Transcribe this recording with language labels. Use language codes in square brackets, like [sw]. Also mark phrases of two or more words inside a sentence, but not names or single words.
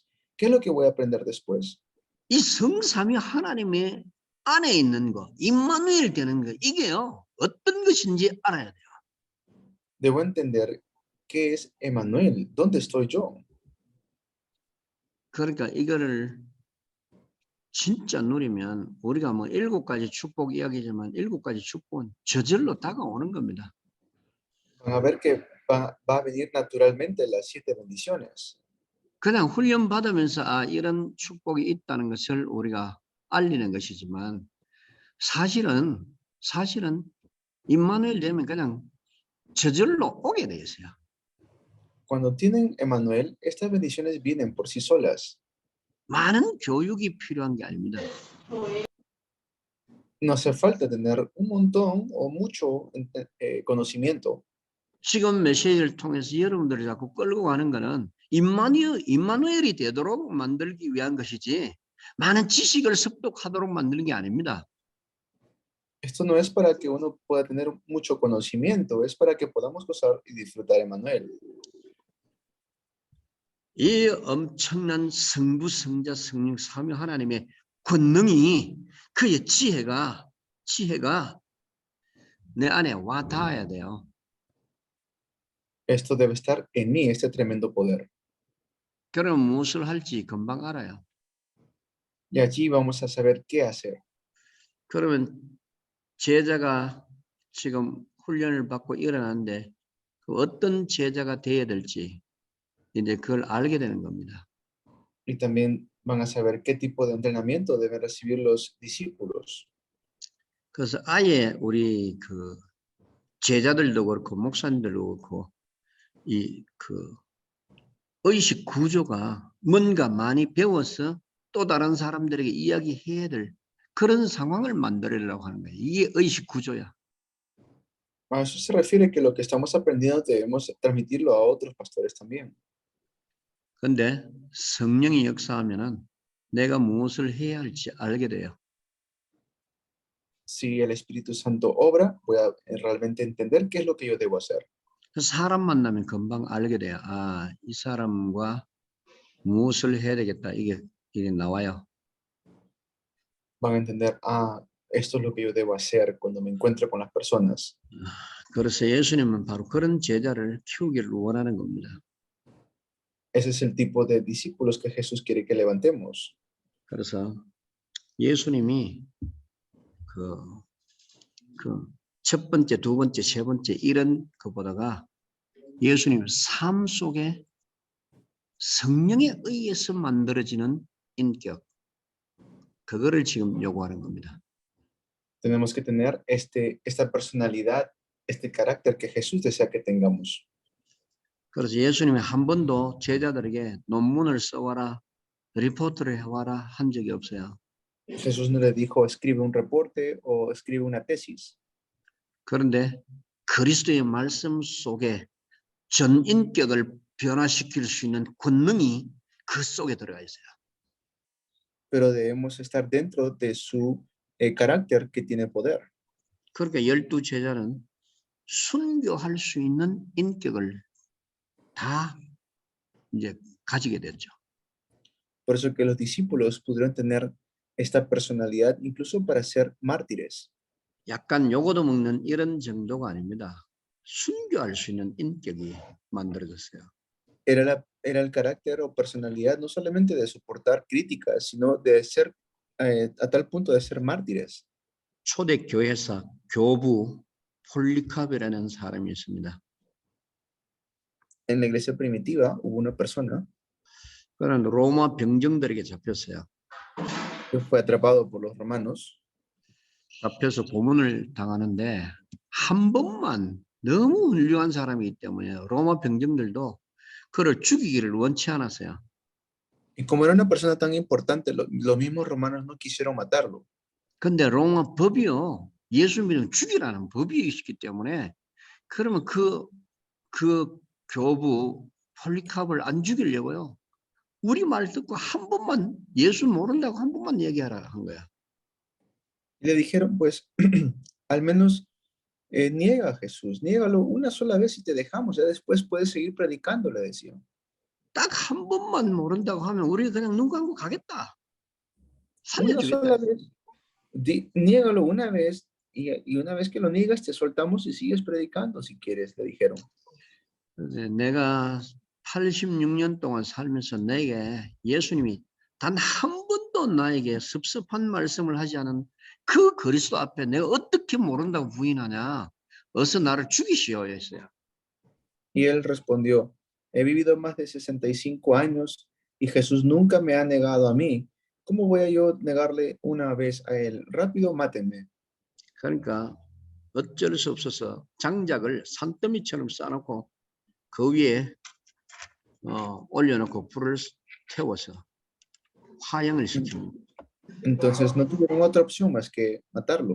[es] ¿Qué es lo que voy a aprender después? [ko] 이 성삼위 하나님의 안에 있는 거, 임마누엘 되는 거, 이게요. 어떤 것인지 알아야 돼요. [es] Debo entender qué es Emmanuel, ¿dónde estoy yo? [ko] 그러니까 이거를 진짜 누리면 우리가 뭐 7가지 축복 이야기지만 7가지 축복은 저절로 다가오는 겁니다. [es] Van a ver que va a venir naturalmente las 7 bendiciones. [ko] 그냥 훈련 받으면서 이런 축복이 있다는 것을 우리가 알리는 것이지만 사실은 임마누엘 되면 그냥 저절로 오게 돼 있어요. [es] Cuando tienen Emmanuel, estas bendiciones vienen por sí solas. [ko] 많은 교육이 필요한 게 아닙니다. [es] No hace falta tener un montón o mucho conocimiento. [ko] 지금 메시지를 통해서 여러분들이 자꾸 끌고 가는 거는 임마누엘이 되도록 만들기 위한 것이지 많은 지식을 습득하도록 만드는 게 아닙니다. [es] Esto no es para que uno pueda tener mucho conocimiento, es para que podamos gozar y disfrutar Emmanuel. [ko] 이 엄청난 성부, 성자, 성령, 삼위 하나님의 권능이 그의 지혜가 내 안에 와 닿아야 돼요. [es] Esto debe estar en mí, este tremendo poder. [ko] 그러면 무엇을 할지 금방 알아요. [es] Y allí vamos a saber qué hacer. [ko] 그러면 제자가 지금 훈련을 받고 일어나는데 그 어떤 제자가 되어야 될지 이제 그걸 알게 되는 겁니다. [es] Y también van a saber qué tipo de entrenamiento deben recibir los discípulos. [ko] 그래서 아예 우리 그 제자들도 그렇고 목사님들도 그렇고 이 그 의식 구조가 뭔가 많이 배워서 또 다른 사람들에게 이야기해야 될 그런 상황을 만들려고 하는 거예요. 이게 의식 구조야. [es] A eso se refiere que lo que estamos aprendiendo debemos transmitirlo a otros pastores también. [ko] 근데 성령이 역사하면은 내가 무엇을 해야 할지 알게 돼요. [es] Si el Espíritu Santo obra, voy a realmente entender qué es lo que yo debo hacer. [ko] 사람 만나면 금방 알게 돼요. 아, 이 사람과 무엇을 해야 되겠다. 이게 나와요. [es] Van a entender, ah, esto es lo que yo debo hacer cuando me encuentre con las personas. [ko] 그래서 예수님은 바로 그런 제자를 키우기를 원하는 겁니다. [es] Ese es el tipo de discípulos que Jesús quiere que levantemos. [ko] 그래서 예수님이 첫 번째, 두 번째, 세 번째 이런 것보다가 예수님 삶 속에 성령에 의해서 만들어지는 인격, 그거를 지금 요구하는 겁니다. [es] Tenemos que tener esta personalidad, este carácter que Jesús desea que tengamos. [ko] 그래서 예수님이 한 번도 제자들에게 논문을 써와라, 리포트를 해와라 한 적이 없어요. [es] Jesús no le dijo, escribe un reporte o escribe una tesis. [ko] 그런데 그리스도의 말씀 속에 전 인격을 변화시킬 수 있는 권능이 그 속에 들어가 있어요. [es] Pero debemos estar dentro de su carácter que tiene poder. [ko] 그러니까 12 제자는 순교할 수 있는 인격을 다 이제 가지게 됐죠. [es] Por eso que los discípulos pudieron tener esta personalidad incluso para ser mártires. [ko] 약간 요거도 먹는 이런 정도가 아닙니다. 순교할 수 있는 인격이 만들어졌어요. [es] Era el carácter o personalidad no solamente de soportar críticas, sino de ser a tal punto de ser mártires. [ko] 초대 교회사 교부 폴리카베라는 사람이 있습니다. [es] En la iglesia primitiva hubo una persona [ko] 그는 로마 병정들에게 잡혔어요. [es] que fue atrapado por los romanos. [ko] 잡혀서 고문을 당하는데 한 번만 너무 훌륭한 사람이기 때문에 로마 병정들도 그를 죽이기를 원치 않았어요. [es] Y como era una persona tan importante, los mismos romanos no quisieron matarlo. [ko] 근데 로마 법이요, 예수 믿으면 죽이라는 법이 있기 때문에 그러면 그 교부 폴리캅을 안 죽이려고요. 우리 말 듣고 한 번만 예수 모른다고 한 번만 얘기하라 한 거야. [es] Y le dijeron, pues, al menos niega a Jesús, niégalo una sola vez y te dejamos, ya después puedes seguir predicando, le decían. [ko] 딱 한 번만 모른다고 하면 우리 그냥 눈 감고 가겠다. [es] Una sola [ko] 살려주겠다. [es] vez, niégalo una vez y una vez que lo niegas te soltamos y sigues predicando si quieres, le dijeron. [ko] 내가 86년 동안 살면서 내게 예수님이 단 한 번도 나에게 섭섭한 말씀을 하지 않은 그 그리스도 앞에 내가 어떻게 모른다고 부인하냐. 어서 나를 죽이시오 했어요. [es] Y él respondió, he vivido más de 65 años y Jesús nunca me ha negado a mí. ¿Cómo voy a yo negarle una vez a él? Rápido, mátenme. [ko] 그러니까 어쩔 수 없어서 장작을 산더미처럼 쌓아놓고 그 위에 올려놓고 불을 태워서 화형을 시킵니다. [es] Entonces no tuvieron otra opción más que matarlo.